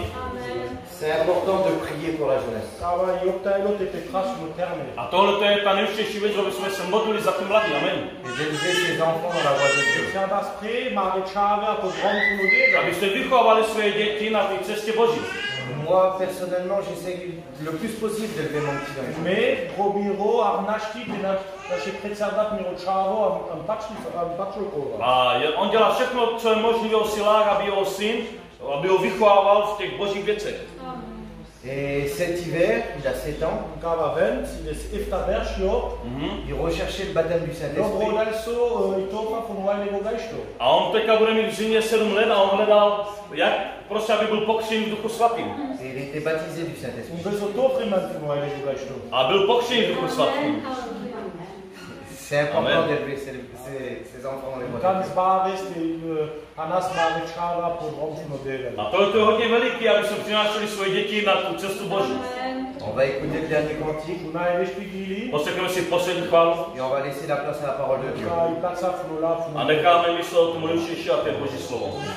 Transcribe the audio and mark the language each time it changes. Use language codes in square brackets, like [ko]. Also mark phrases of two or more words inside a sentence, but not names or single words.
[fr] C'est important de prier pour la jeunesse. [cs] A tohle je ta nejdůležitější věc, aby jsme se modlili za ty mladí. Amen. [fr] Et d'élever ses enfants dans la voie de Dieu. [cs] Abyste vychovali své děti na té cestě Boží. [fr] Moi, personnellement, j'essaie le plus possible d'élever mon petit dans les [cs] A on dělá všechno, co je možné v jeho silách, aby jeho syn, aby ho vychovával v těch božích věcech. [fr] Et cet hiver, il a 7 ans, il recherchait le baptême du Saint-Esprit. [cs] A on teďka bude mít v zimě 7 let a on hledal, jak prostě, aby byl pokřtěn v Duchu Svatým. [fr] Et il était baptisé du Saint-Esprit. [cs] A byl pokřtěn v Duchu Svatým. [fr] C'est important d'élever ses enfants dans les voies de Dieu. [cs] A to je hodně veliký, aby jsme přinášeli svoje děti na tu cestu Boží. [fr] On va écouter le dernier cantique [cs] Poslechneme si poslední chválu [fr] et on va laisser la place à la parole de Dieu. [cs] a necháme myslet o tom nejdůležitější, a to je Boží slovo.